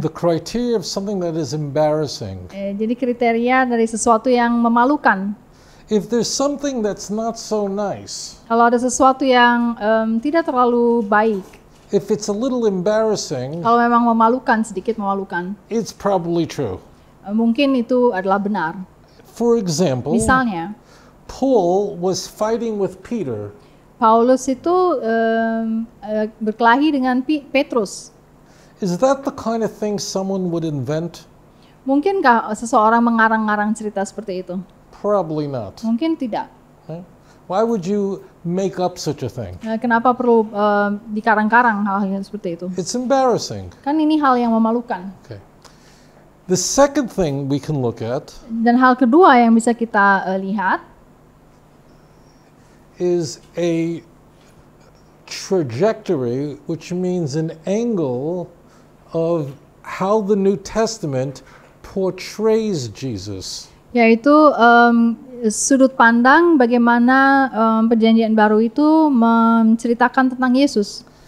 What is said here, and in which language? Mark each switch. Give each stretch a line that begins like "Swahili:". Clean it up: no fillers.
English: The criteria of something that is embarrassing.
Indonesian: Jadi kriteria dari sesuatu yang memalukan.
English: If there's something that's not so nice,
Indonesian: Kalau ada sesuatu yang tidak terlalu baik,
English: if it's a little embarrassing,
Indonesian: kalau memang memalukan, sedikit memalukan,
English: it's probably true.
Indonesian: Mungkin itu adalah benar.
English: For example,
Indonesian: Misalnya,
English: Paul was fighting with Peter.
Indonesian: Paulus itu berkelahi dengan Petrus.
English: Is that the kind of thing someone would invent?
Indonesian: Mungkinkah seseorang mengarang-arang cerita seperti itu?
English: Probably not.
Indonesian: Mungkin tidak.
English: Right? Why would you make up such a thing?
Indonesian: Kenapa perlu dikarang-karang hal-hal seperti itu?
English: It's embarrassing.
Indonesian: Kan ini hal yang memalukan.
English: Okay. The second thing we can look at
Indonesian: Dan hal kedua yang bisa kita lihat
English: is a trajectory, which means an angle of how the New Testament portrays Jesus.
Indonesian: yaitu sudut pandang bagaimana perjanjian baru itu menceritakan tentang Yesus.